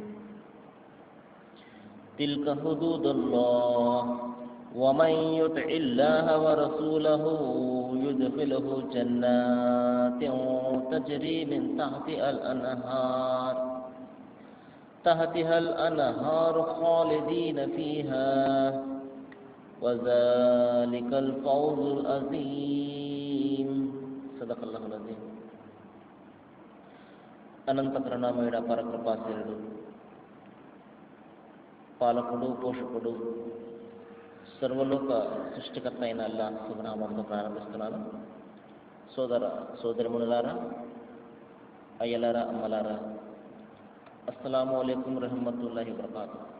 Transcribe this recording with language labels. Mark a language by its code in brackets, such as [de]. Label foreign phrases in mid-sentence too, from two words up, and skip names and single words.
[ar] تلك حدود الله ومن يطع الله ورسوله يدخله جنات تجري من تحتها الأنهار خالدين فيها وذلك الفوز العظيم. صدق الله العظيم. [te] అనంత ప్రణామయుడ పరకృపాశీలుడు, పాలకుడు, పోషకుడు, సర్వలోక సృష్టికర్త అయిన అల్లాహ్ శుభనామంతో ప్రారంభిస్తున్నాను. సోదర సోదరిమణులారా, అయ్యలారా, అమ్మలారా, [ar] السلام عليكم ورحمة الله وبركاته.